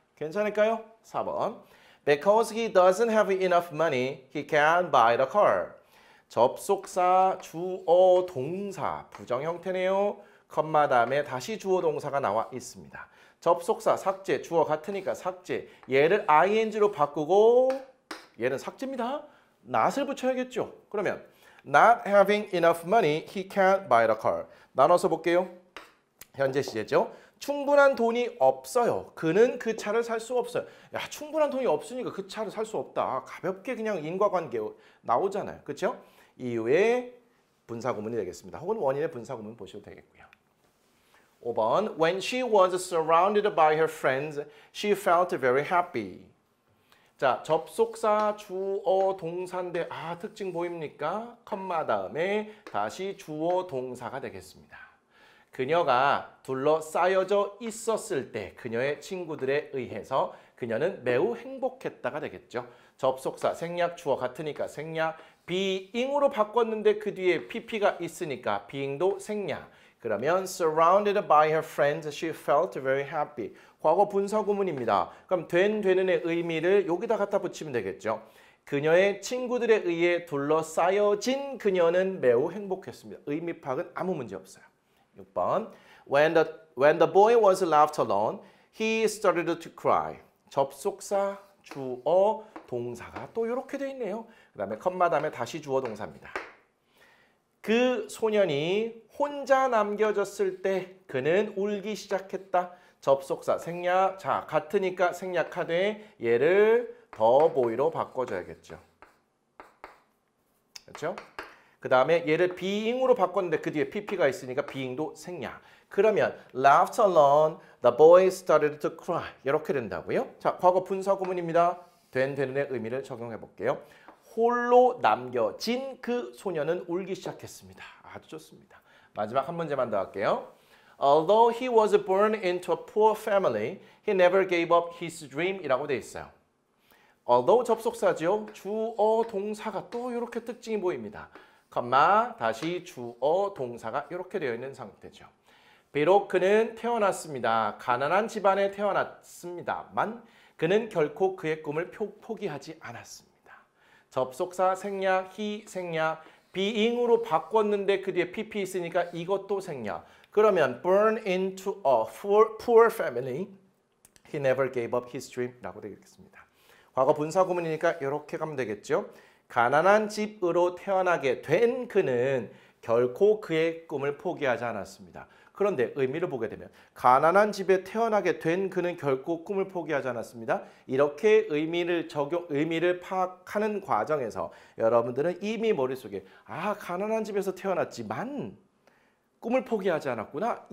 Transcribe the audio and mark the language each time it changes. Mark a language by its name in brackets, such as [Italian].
[Korean] 괜찮을까요? 4번. [English] Because he doesn't have enough money, he can't buy the car. [Korean] 접속사, 주어, 동사, 부정 형태네요. 컴마 다음에 다시 주어, 동사가 나와 있습니다. 접속사, 삭제, 주어 같으니까 삭제. 얘를 ing로 바꾸고 얘는 삭제입니다. not을 붙여야겠죠. 그러면 [English] not having enough money, he can't buy the car. [Korean] 나눠서 볼게요. 현재 시제죠. 충분한 돈이 없어요. 그는 그 차를 살 수 없어요. 야, 충분한 돈이 없으니까 그 차를 살 수 없다. 가볍게 그냥 인과관계 나오잖아요. 그렇죠? 이후에 분사구문이 되겠습니다. 혹은 원인의 분사구문 보셔도 되겠고요. [English] 5번, when she was surrounded by her friends, she felt very happy. [Korean] 자, 접속사, 주어, 동사인데 특징 보입니까? 컴마 다음에 다시 주어, 동사가 되겠습니다. 그녀가 둘러싸여져 있었을 때 그녀의 친구들에 의해서 그녀는 매우 행복했다가 되겠죠. 접속사, 생략, 주어 같으니까 생략, being으로 바꿨는데 그 뒤에 pp가 있으니까 being도 생략. 그러면 [English] surrounded by her friends, she felt very happy. [Korean] 과거 분사 구문입니다. 그럼 되는의 의미를 여기다 갖다 붙이면 되겠죠. 그녀의 친구들에 의해 둘러싸여진 그녀는 매우 행복했습니다. 의미 파악은 아무 문제 없어요. [English] 6번, when the boy was left alone, he started to cry. [Korean] 접속사, 주어, 동사가 또 이렇게 돼 있네요. 그 다음에 컴마 다음에 다시 주어 동사입니다. 그 소년이 혼자 남겨졌을 때 그는 울기 시작했다. 접속사 생략. 자, 같으니까 생략하되 얘를 더 보이로 바꿔줘야겠죠. 그렇죠? 그 다음에 얘를 being으로 바꿨는데 그 뒤에 pp가 있으니까 being도 생략. 그러면 [English] left alone, the boy started to cry. [Korean] 이렇게 된다고요. 자, 과거 분사 구문입니다. 되는의 의미를 적용해 볼게요. 홀로 남겨진 그 소년은 울기 시작했습니다. 아주 좋습니다. 마지막 한 문제만 더 할게요. [English] Although he was born into a poor family, he never gave up his dream [Korean] 이라고 돼 있어요. although 접속사죠. 주어 동사가 또 이렇게 특징이 보입니다. 컴마 다시 주어 동사가 이렇게 되어 있는 상태죠. 비록 그는 태어났습니다. 가난한 집안에 태어났습니다만 그는 결코 그의 꿈을 포기하지 않았습니다. 접속사 생략, he 생략, being으로 바꿨는데 그 뒤에 pp 있으니까 이것도 생략. 그러면 [English] born into a poor family, he never gave up his dream [Korean] 라고 되겠습니다. 과거 분사 구문이니까 이렇게 가면 되겠죠. 가난한 집으로 태어나게 된 그는 결코 그의 꿈을 포기하지 않았습니다. 그런데 의미를 보게 되면 가난한 집에 태어나게 된 그는 결코 꿈을 포기하지 않았습니다. 이렇게 의미를 파악하는 과정에서 여러분들은 이미 머릿속에 가난한 집에서 태어났지만 꿈을 포기하지 않았구나.